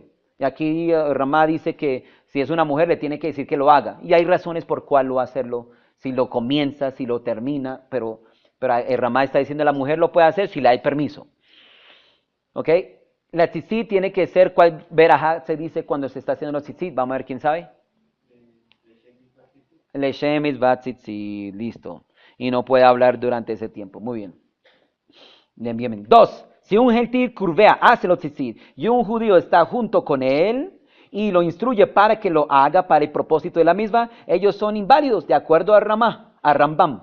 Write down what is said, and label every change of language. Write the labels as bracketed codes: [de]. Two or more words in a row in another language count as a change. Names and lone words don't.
[es] Y aquí Ramá dice que si es una mujer le tiene que decir que lo haga. Y hay razones por cuál lo va a hacerlo. Si lo comienza, si lo termina. Pero el Ramá está diciendo que la mujer lo puede hacer si le hay permiso. ¿Ok? La tzitzit tiene que ser, ¿cuál verajá se dice cuando se está haciendo los tzitzit? Vamos a ver, ¿quién sabe? [he] לשם מצוות ציצית, [es] listo. Y no puede hablar durante ese tiempo. Muy bien. Bien. 2. Si un gentil curvea, hace los tzitzit, y un judío está junto con él y lo instruye para que lo haga para el propósito de la misma, ellos son inválidos, de acuerdo a Rambam.